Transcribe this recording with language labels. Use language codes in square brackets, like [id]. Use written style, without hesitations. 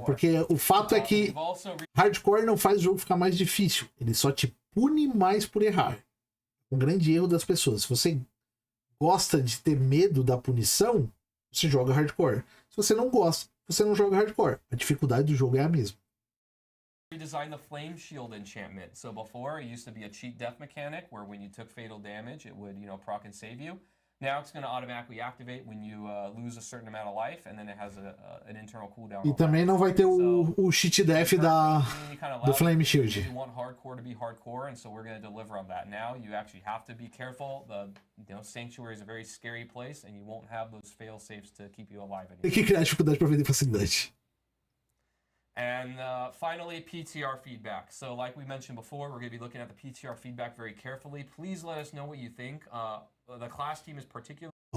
[pt] Porque o fato é que hardcore não faz o jogo ficar mais difícil. Ele só te pune mais por errar. Um grande erro das pessoas. Se você gosta de ter medo da punição, você joga hardcore. Se você não gosta, você não joga hardcore. A dificuldade do jogo é a mesma. [en] Redesigned the Flame Shield enchantment. So before, it used to be a cheat death mechanic where when you took fatal damage, it would, proc and save you. Now it's going to automatically activate when you lose a certain amount of life, and then it has an internal cooldown. [pt] E também não vai ter o cheat death do Flame Shield. [en] We want hardcore to be hardcore, and so we're going to deliver on that. Now you actually have to be careful. The Sanctuary is a very scary place, and you won't have those fail safes to keep you alive anymore. [pt] Tem que criar dificuldade para vender facilidade. [en] And finally, PTR feedback. So like we mentioned before, we're going to be looking at the PTR feedback very carefully. Please let us know what you think. The class team is particularly...